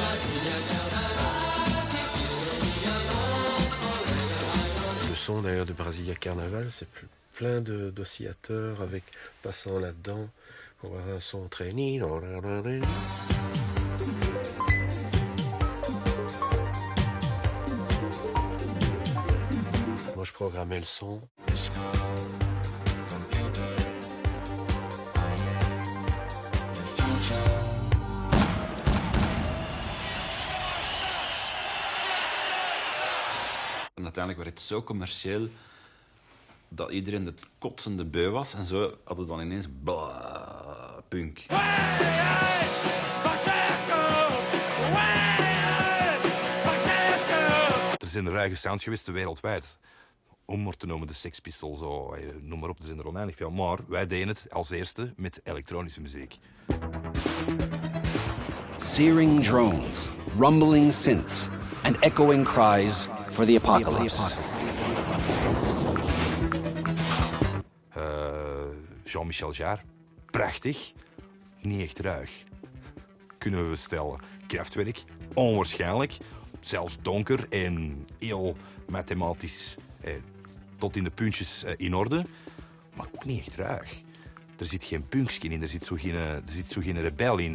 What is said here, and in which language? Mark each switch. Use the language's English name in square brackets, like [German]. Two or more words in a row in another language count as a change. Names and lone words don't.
[French] Le son d'ailleurs de Brasilia Carnaval, c'est plein d'oscillateurs avec passant là-dedans pour avoir un son très... Moi je programmais le son. [Dutch] En uiteindelijk werd het zo commercieel dat iedereen het kotsende beu was. En zo hadden dan ineens punk. Er zijn ruige sounds geweest wereldwijd. Om maar te noemen de Sex Pistols, noem maar op, er zijn er oneindig veel. Maar wij deden het als eerste met elektronische muziek. [English] Searing drones, rumbling synths, and echoing cries for the apocalypse. [Dutch] Jean-Michel Jarre, prachtig, niet echt ruig. Kunnen we stellen. Kraftwerk, onwaarschijnlijk, zelfs donker en heel mathematisch, tot in de puntjes in orde, maar ook niet echt ruig. Er zit geen punkskin in, er zit zo geen rebel in.